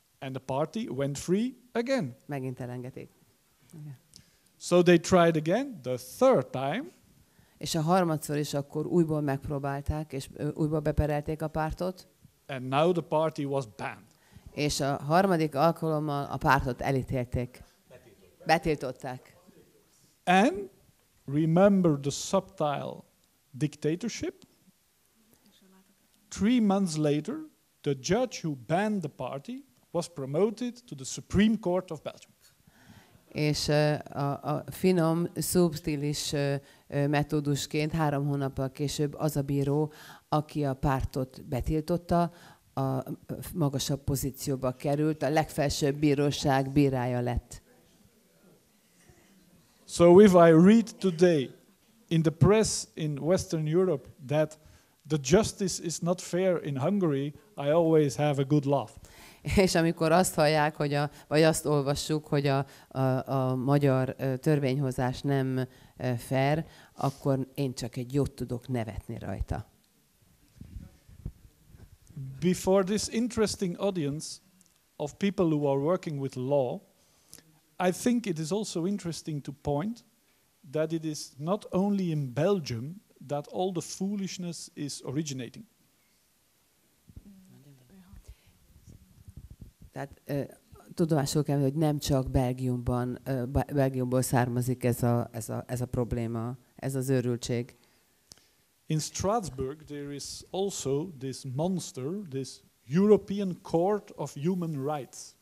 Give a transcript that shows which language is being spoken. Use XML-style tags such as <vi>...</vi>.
<en>And the party went free again.</en> <hu>Megint elengedték. Igen.</hu> <en>So they tried again, the third time.</en> <hu>És a harmadszor is akkor újból megpróbálták, és újból beperelték a pártot.</hu> <en>And now the party was banned.</en> <hu>És a harmadik alkalommal a pártot elítélték. Betiltották.</hu> <en>And remember the subtle dictatorship? 3 months later, the judge who banned the party was promoted to the Supreme Court of Belgium.</en> <hu>És a finom, szubtilis metódusként 3 hónappal később az a bíró, aki a pártot betiltotta, a magasabb pozícióba került, a legfelsőbb bíróság bírája lett.</hu> <en>So if I read today in the press in Western Europe that the justice is not fair in Hungary, I always have a good laugh.</en> <hu>És amikor azt hallják, vagy azt olvassuk, hogy a magyar törvényhozás nem fair, akkor én csak egy jót tudok nevetni rajta.</hu> <en>Before this interesting audience of people who are working with law, I think it is also interesting to point that it is not only in Belgium that all the foolishness is originating.</en> <hu>Tehát tudomásul kell, hogy nem csak Belgiumból származik ez a probléma, ez az őrültség.</hu> <en>In Strasbourg there is also this monster, this European Court of Human Rights.</en>